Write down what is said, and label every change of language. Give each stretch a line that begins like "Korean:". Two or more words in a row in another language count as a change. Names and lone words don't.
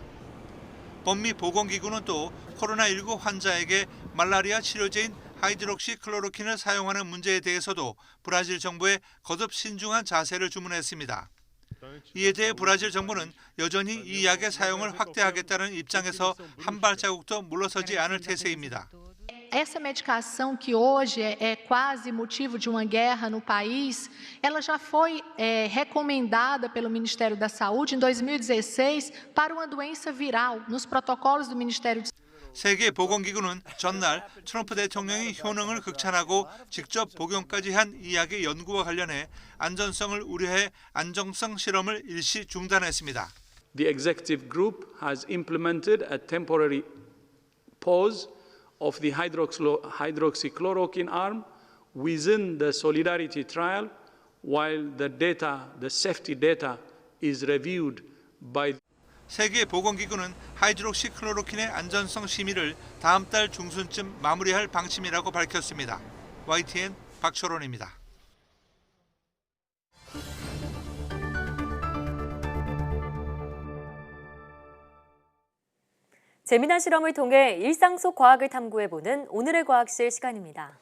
Korean: 범미보건기구는 또 코로나19 환자에게 말라리아 치료제인 하이드록시클로로킨을 사용하는 문제에 대해서도 브라질 정부에 거듭 신중한 자세를 주문했습니다. 이에 대해 브라질 정부는 여전히 이 약의 사용을 확대하겠다는 입장에서 한 발자국도 물러서지 않을 태세입니다.
Portuguese: essa medicação que hoje é quase motivo de uma guerra no país, ela já foi recomendada pelo Ministério da Saúde em 2016 para uma doença viral nos protocolos do Ministério de
Korean: 세계보건기구는 전날 트럼프 대통령이 효능을 극찬하고 직접 복용까지 한 이 약의 연구와 관련해 안전성을 우려해 안정성 실험을 일시 중단했습니다.
English: The executive group has implemented a temporary pause of the hydroxychloroquine arm within the Solidarity trial while the safety data is reviewed by
Korean: 세계보건기구는 하이드록시클로로킨의 안전성 심의를 다음 달 중순쯤 마무리할 방침이라고 밝혔습니다. YTN 박철원입니다. 재미난 실험을 통해 일상 속 과학을 탐구해보는 오늘의 과학실 시간입니다.